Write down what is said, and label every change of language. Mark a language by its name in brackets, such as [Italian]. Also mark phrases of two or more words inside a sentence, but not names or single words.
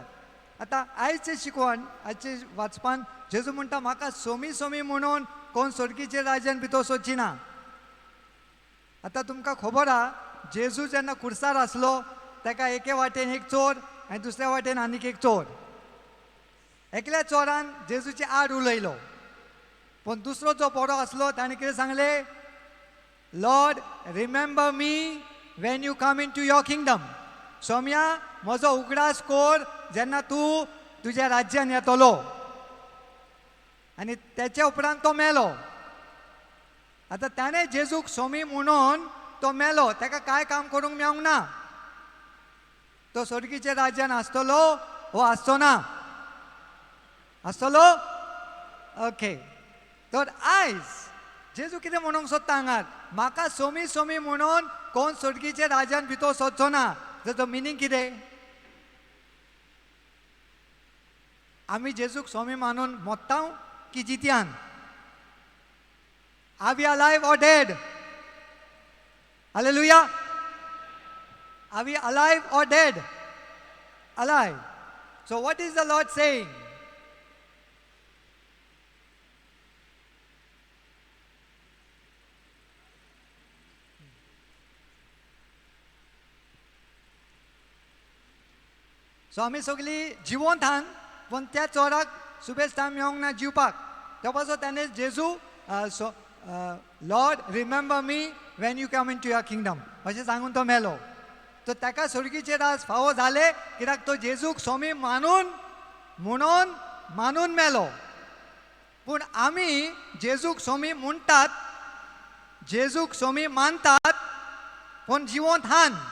[Konkani] आतां आयचे शिकवण, आयचे वाचपान जेजू म्हणटा म्हाका सोमी सोमी म्हणून कोण स्वर्गीचे राज्यान भितर सोचिना. आतां तुमकां खबर आहा जेजू जेन्ना खुर्सार आसलो ताका एके वाटेन एक चोर आनी दुसऱ्या वाटेन आनीक एक चोर. एकल्या चोरान जेजूची आड उलयलो, पूण दुसरो जो बरो आसलो ताणें कितें सांगलें? [English] Lord remember me when you come into your kingdom. [Konkani] सौम्या म्हजो उगडास कोर जेन्ना तूं तुज्या राज्यान येतलो. आनी त्याच्या उपरांत तो मेलो. आतां ताणें जेजूक सोमी म्हणून तो मेलो, ताका कांय काम करूंक मेळोंक ना. तो स्वर्गीच्या राज्यान आसतलो वो आसचो ना? आसतलो? ओके. तर आयज जेजू कितें म्हणूंक सोदता हांगार, म्हाका सोमी सोमी म्हणून कोण स्वर्गीच्या राज्यान भितर सोदचो ना. ताचो मिनींग कितें? आमी जेजूक सोमी मानून मोत्ता की जित्यान? [English] Are we alive or dead? Hallelujah. Are we alive or dead? Alive. So what is the Lord saying? [Konkani] So आमी सगळीं जिवंत आहात, पण त्या चोराक सुबेस्तान मेळोंक ना जिवपाक. त्या पासून ताणें जेजू [English] Lord remember me when you come into your kingdom [Konkani] अशें सांगून तो मेलो. तो ताका स्वर्गीचे राज फावो जाले कित्याक तो जेजूक सोमी म्हणून मानून मेलो. पूण आमी जेजूक सोमी म्हणटात, जेजूक सोमी मानतात, पूण जिवंत आहात.